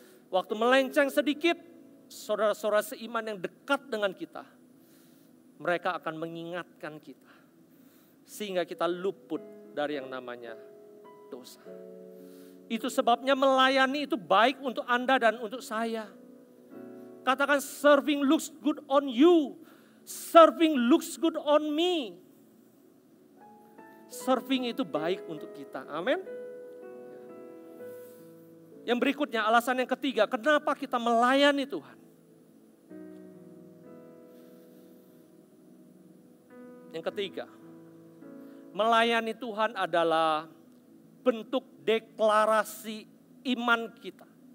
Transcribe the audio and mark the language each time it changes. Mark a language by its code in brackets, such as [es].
[id] Waktu melenceng sedikit, saudara-saudara seiman yang dekat dengan kita, mereka akan mengingatkan kita. Sehingga kita luput dari yang namanya dosa. Itu sebabnya melayani itu baik untuk Anda dan untuk saya. Katakan [en] serving looks good on you. Serving looks good on me. [id] Serving itu baik untuk kita. Amin. Yang berikutnya, alasan yang ketiga, kenapa kita melayani Tuhan? Yang ketiga, melayani Tuhan adalah bentuk deklarasi iman kita.